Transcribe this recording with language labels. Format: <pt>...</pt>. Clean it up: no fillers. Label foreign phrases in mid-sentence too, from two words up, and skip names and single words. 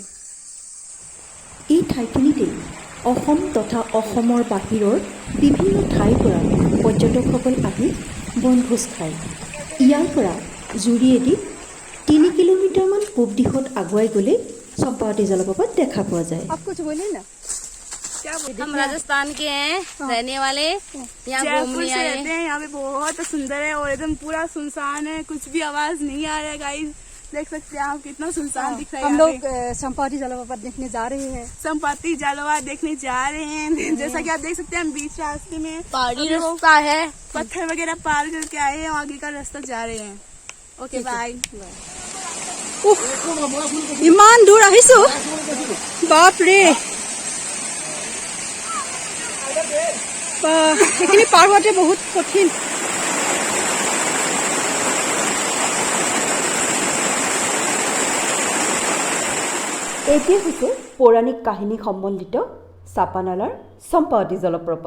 <as>এই ঠাইখিনিতেই অসম তথা অসমৰ বাহিৰৰ বিভিন্ন ঠাইৰ পৰা পৰ্যটকসকল আহি বনভোজ খায়। ইয়াৰ পৰা জুৰিয়েদি 3 কিলোমিটাৰমান পূব দিশত আগুৱাই গ'লে চম্পাৱতী জলপ্ৰপাত দেখা পোৱা যায়।</as> <hi>आप कुछ बोले ना? हम राजस्थान के हैं, रहने वाले यहाँ घूमने आए हैं। यहाँ पे बहुत सुंदर है और एकदम पूरा सुनसान है, कुछ भी आवाज नहीं आ रहा है। गाइस देख सकते हैं आप कितना सुनसान दिख रहा है। हम यहाँ लोग पे चंपावती जलप्रपात देखने जा रहे हैं। संपत्ति जलवा देखने जा रहे हैं। जैसा कि आप देख सकते हैं हम बीच रास्ते में पहाड़ी रास्ता है, पत्थर वगैरह पार करके आए हैं, आगे का रास्ता जा रहे हैं।</hi> <en>okay bye.</en> <as>ইমান দূৰ আহিছো, বাপ ৰে। এইখিনি পাৰ হোৱাতে বহুত কঠিন। এইটোৱে হৈছে পৌৰাণিক কাহিনী সম্বলিত চাপানালাৰ চম্পাৱতী জলপ্ৰপাত।</as>